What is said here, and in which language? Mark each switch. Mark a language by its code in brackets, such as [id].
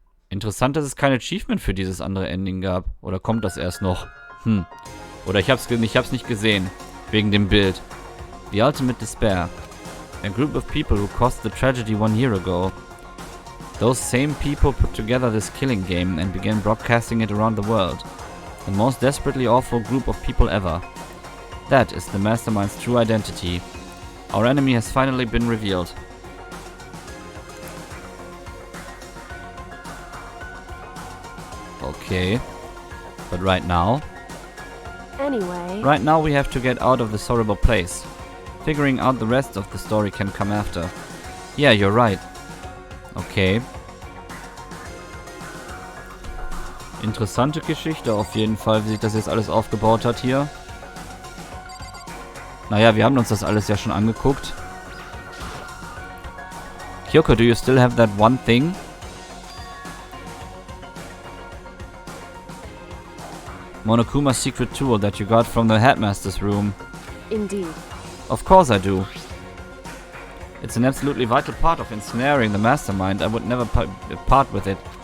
[de] Interessant, dass es kein Achievement für dieses andere Ending gab. Oder kommt das erst noch? Oder ich hab's nicht gesehen. Wegen dem Bild. The Ultimate Despair. [en] A group of people who caused the tragedy 1 year ago. Those same people put together this killing game and began broadcasting it around the world. The most desperately awful group of people ever. That is the Mastermind's true identity. Our enemy has finally been revealed. Okay. But right now? Anyway... Right now we have to get out of this horrible place. Figuring out the rest of the story can come after. Yeah, you're right. Okay. [de] Interessante Geschichte auf jeden Fall, wie sich das jetzt alles aufgebaut hat hier. Naja, wir haben uns das alles ja schon angeguckt. [en] Kyoko, do you still have that one thing? Monokuma's secret tool that you got from the headmaster's room. Indeed. Of course I do. It's an absolutely vital part of ensnaring the mastermind. I would never part with it.